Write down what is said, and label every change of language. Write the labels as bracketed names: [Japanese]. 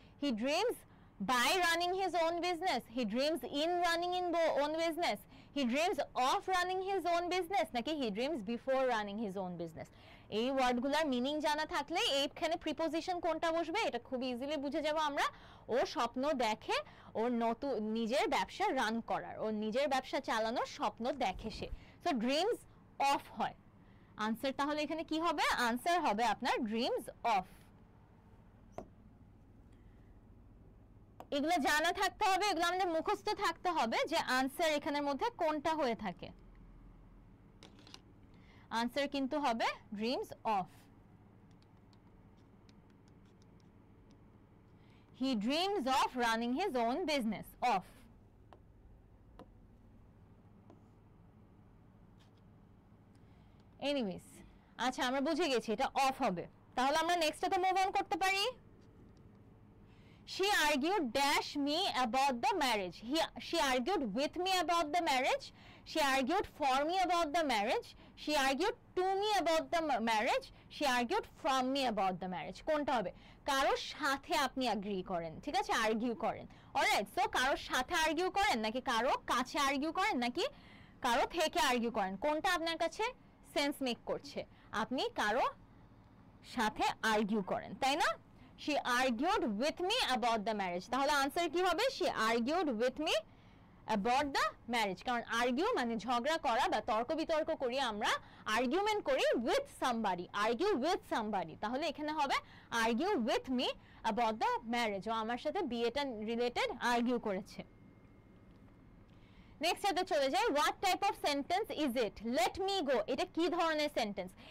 [English] he dreams by running his own business, he dreams in running in the own business, he dreams of running his own business, [Bangla] নাকি [English] he dreams before running his own business। [Bangla] এই ওয়ার্ডগুলোর meaning জানা থাকলে এইখানে preposition কোনটা বসবে এটা খুব easily বুঝে যাব আমরা। ও স্বপ্ন দেখে ওর নতুন নিজের ব্যবসা রান করার, ওর নিজের ব্যবসা চালানোর স্বপ্ন দেখে সে। সো ড্রিমস অফ হয় আনসার। তাহলে এখানে কি হবে? [English] answer [Bangla] হবে আপনার [English] Dreams of. [Bangla] এগুলো জানা থাকতে হবে, এগুলো আমাদের মুখস্থ থাকতে হবে যে আনসার এখানের মধ্যে কোনটা হয়ে থাকে। [English] Answer কিন্তু হবে dreams of. He dreams of running his own business, of. [Bangla] Anyways, আচ্ছা আমরা বুঝে গেছি এটা অফ হবে। তাহলে আমরা নেক্সটটাতে মুভ অন করতে পারি। [English] She argued dash me about the marriage. She argued with me about the marriage. She argued for me about the marriage. She argued to me about the marriage. She argued from me about the marriage. [Bangla] কোনটা হবে? কারোর সাথে আপনি agri করেন, ঠিক আছে, argue করেন। Alright, so কারোর সাথে আর্গিউ করেন নাকি কারো কাছে আর্গিউ করেন নাকি কারো থেকে আর্গিউ করেন, কোনটা আপনার কাছে সেন্স মেক করছে? আপনি কারো সাথে আর্গিউ করেন, তাই না? [English] She argued with me about the marriage. [Bangla] তাহলে আনসার কি হবে? [English] She argued with me about the marriage। [Bangla] কারণ আর্গিউ মানে ঝগড়া করা বা তর্ক বিতর্ক করি আমরা, আর্গুমেন্ট করি [English] with somebody, argue with somebody। [Bangla] তাহলে এখানে হবে [English] argue with me about the marriage, [Bangla] ও আমার সাথে বিয়েটা রিলেটেড আর্গিউ করেছে। [English] next [Bangla] এতে চলে যাই। [English] What type of sentence is it? Let me go, [Bangla] এটা কি ধরনের [English] Sentence?